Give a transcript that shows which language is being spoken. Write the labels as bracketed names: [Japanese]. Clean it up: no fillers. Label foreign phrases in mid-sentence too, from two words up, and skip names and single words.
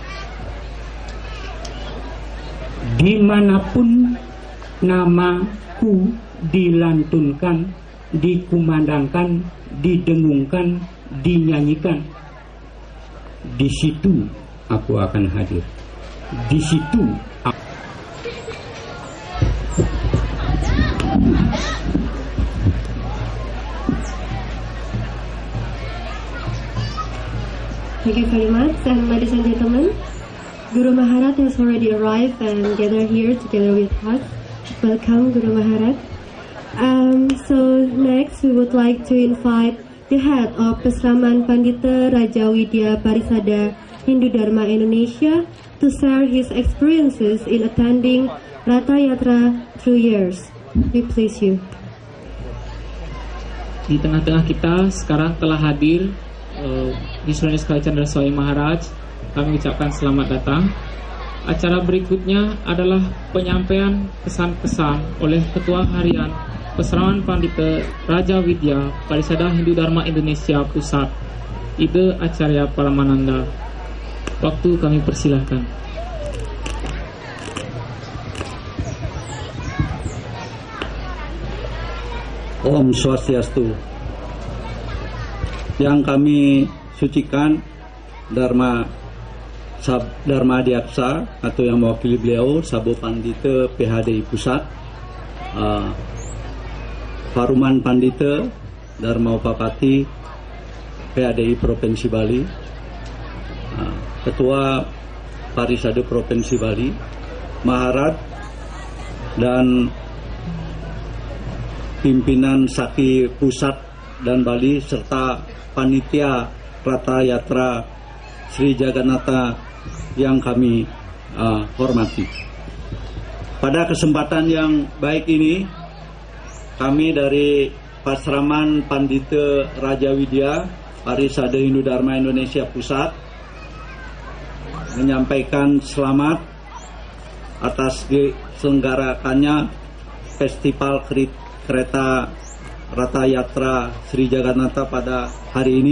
[Indonesian] Dimanapun namaku dilantunkan, dikumandangkan, didengungkan, dinyanyikan, di situ aku akan hadir. Di situ [English] Thank you very much, and ladies and gentlemen, Guru Maharaj has already arrived and gathered here together with us. Welcome, Guru Maharaj. So next, we would like to invite the head of Pesraman Pandita Raja Widya Parisada Hindu Dharma Indonesia to share his experiences in attending Ratha Yatra through years. We please you. [Indonesian] Di tengah-tengah kita sekarang telah hadir Vishwanis Chandra Swami Maharaj. Kami ucapkan selamat datang. Acara berikutnya adalah penyampaian pesan-pesan oleh Ketua Harian Pesraman Pandita Raja Widya Parisada Hindu Dharma Indonesia Pusat, Ida Acarya Paramananda. Waktu kami persilahkan. Om Swastiastu. Yang kami sucikan Dharma Adiaksa atau yang mewakili beliau Sabo Pandita PHDI Pusat, Paruman Pandita Dharma Upapati PHDI Provinsi Bali, Ketua Parisada Provinsi Bali, Maharad, dan pimpinan Saki Pusat dan Bali serta panitia Ratha Yatra Sri Jagannatha yang kami hormati. Pada kesempatan yang baik ini, kami dari Pesraman Pandita Raja Widya Parisada Hindu Dharma Indonesia Pusat menyampaikan selamat atas diselenggarakannya Festival Kereta Ratha Yatra Sri Jagannatha pada hari ini.